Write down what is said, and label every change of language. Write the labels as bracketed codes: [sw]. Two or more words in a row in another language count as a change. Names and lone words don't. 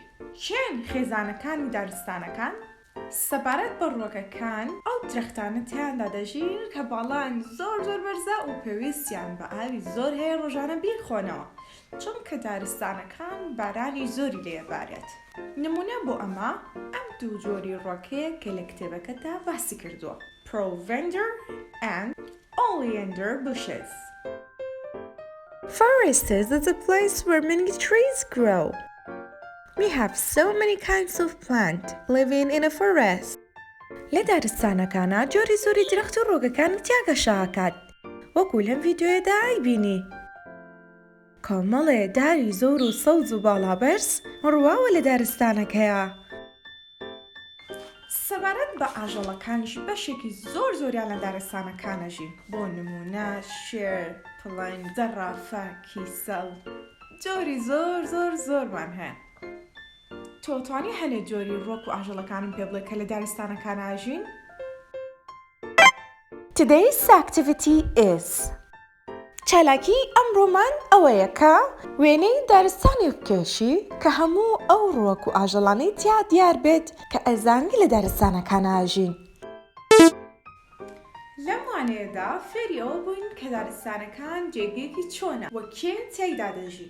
[ckb] چێن خێزانەکانی دارستانەکان؟ سەبارەت بە ڕووەکەکان ئەو درەختانە تیاندا دەژین کە باڵان زۆر بەرزە و پێویستیان بە ئاوی زۆر هەیە ڕۆژانە بیرخۆنەوە، چونکە دارستانەکان بارانی زۆری لێبارێت. نمونە بۆ ئەمە ئەم دوو جۆری ڕووەکەیە کە لە کتێبەکەتدا باسی کردووە: [en] Provender and Oleander bushes. Forest is a place where many trees grow. We have so many kinds of plants living in a forest. [ckb] لە دارستانەکانە جۆری زۆری درەخت و ڕووگەکان تیا گەشەکات، وەکو لەم ڤیدیۆیەدا ئایبینی. کۆمەڵێ داری زۆر و سەوز و باڵابەرز ڕواوە لە دارستانەکەیە. سەبارەت بە ئاژەڵەکانیش بەشێکی زۆریان لە دارستانەکانەژین. بۆ نمونە شێر، پڵنگ، زەرافە، کیسەڵ، جۆری زۆرمان هەیە. تۆ توانی هەنێ جۆری ڕووەک و ئاژەڵەکانم پێ بڵێ کە لە دارستانەکان ئاژین؟ [en] Today's activity is [ckb] چالاکی ئەمڕۆمان ئەوەیە کە وێنەی دارستانی بکێشی کە هەموو ئەو ڕووەک و ئاژەڵانەی تیا دیار بێت کە ئەزانگی لە دارستانەکان ئاژین. لەم وانەیەدا فێری ئەوە بووین کە دارستانەکان جێگەیەکی چۆنە و کێ تێیدا دەژین.